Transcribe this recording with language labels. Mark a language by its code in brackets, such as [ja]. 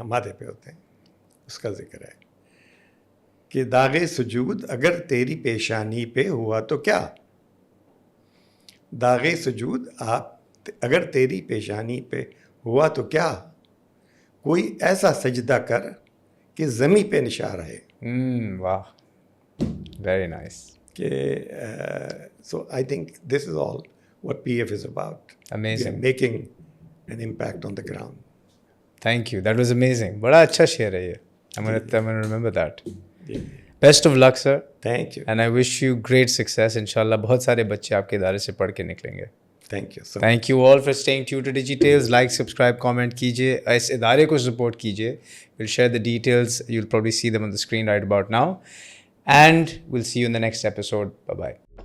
[ur] ماتھے پہ ہوتے ہیں، اس کا ذکر ہے کہ داغ سجود اگر تیری پیشانی پہ ہوا تو کیا، داغ سجود اگر تیری پیشانی پہ ہوا تو کیا، کوئی ایسا سجدہ کر کہ زمیں پہ نشان رہے. [en] واہ، very nice. کہ so I think this is all what PF is about. Amazing. Making an impact on the ground. Thank you. That was amazing. [ur] بڑا اچھا شعر ہے یہ. [en] I'm gonna remember that. Best of luck, sir. Thank you. And I wish you great success. [ur] انشاءاللہ بہت سارے بچے آپ کے ادارے سے پڑھ کے نکلیں گے. [en] Thank you. Thank you all for staying tuned to DigiTales. Like, subscribe, comment کیجیے. [ur] اس ادارے کو سپورٹ کیجیے. [en] We'll share the details. You'll probably see them on the screen right about now. And we'll see you in the next episode. Bye-bye.